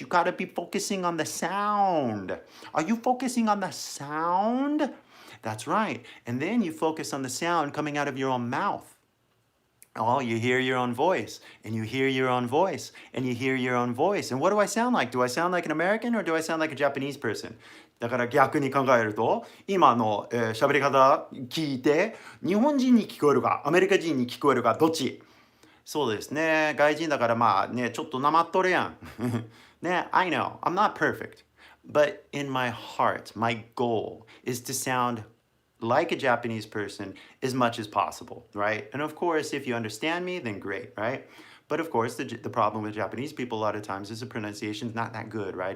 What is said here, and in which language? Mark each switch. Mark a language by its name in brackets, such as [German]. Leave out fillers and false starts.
[English] You got to be focusing on the sound. Are you focusing on the sound? That's right. And then you focus on the sound coming out of your own mouth. Oh, you hear your own voice, and you hear your own voice, and you hear your own voice. And what do I sound like? Do I sound like an American or do I sound like a Japanese person? [Japanese] だから逆に考えると、今の喋り方聞いて、日本人に聞こえるか、アメリカ人に聞こえるか、どっち？そうですね。外人だからまあね、ちょっとなまっとるやん。 [English] ね、I know, I'm not perfect. But in my heart, my goal is to sound like a Japanese person as much as possible, right? And of course, if you understand me, then great, right? But of course, the problem with Japanese people a lot of times is the pronunciation is not that good, right?